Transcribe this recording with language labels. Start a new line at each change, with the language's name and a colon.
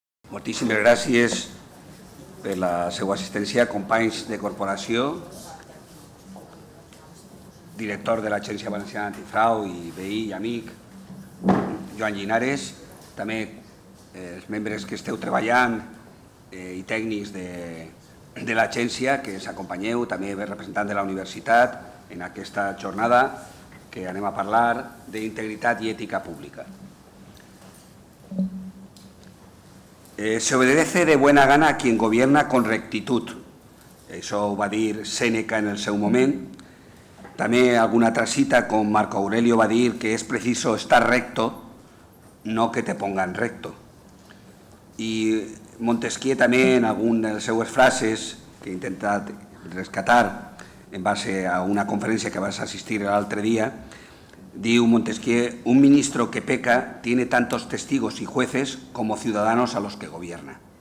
Catalan: Moltíssimes gràcies per la seva assistència, companys de corporació, director de l'Agència Valenciana Antifrau i veí i amic, Joan Llinares, també els membres que esteu treballant i tècnics de l'agència, que ens acompanyeu, també representant de la universitat, en aquesta jornada que anem a parlar d'integritat i ètica pública.
Spanish: Se obedece de buena gana a quien gobierna con rectitud.
Catalan: Això ho va dir Sèneca en el seu moment. També alguna altra cita, com Marco Aurelio va dir que
Spanish: és preciso estar recto, no que te pongan recto.
Catalan: I Montesquieu també en alguna de les seues frases, que he intentat rescatar en base a una conferència que vas assistir l'altre dia, diu Montesquieu:
Spanish: un ministro que peca tiene tantos testigos y jueces como ciudadanos a los que gobierna.